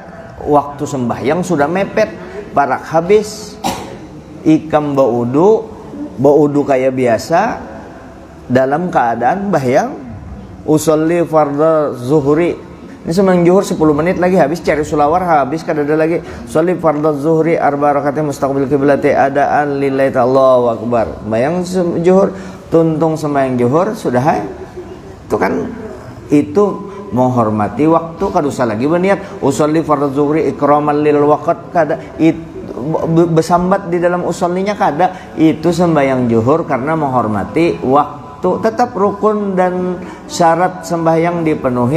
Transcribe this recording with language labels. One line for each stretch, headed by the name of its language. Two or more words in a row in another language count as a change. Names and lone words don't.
Banjar: Waktu sembahyang sudah mepet, parak habis, ikam baudu kayak biasa dalam keadaan bahyang.
Arabic: أصلي فرض الظهر,
Banjar: ini sembahyang zuhur 10 menit lagi habis, cari sulawar habis kada ada lagi.
Arabic: أصلي فرض الظهر أربع ركعات مستقبل القبلة أداء لله الله أكبر.
Banjar: Bayang zuhur, tuntung sembahyang zuhur sudah itu kan, itu menghormati waktu. Kada usah lagi berniat
Arabic: أصلي فرض الظهر إكراما للوقت,
Banjar: kada besambat di dalam usollinya kada. Itu sembahyang zuhur karena menghormati waktu. Tetap rukun dan syarat sembahyang dipenuhi.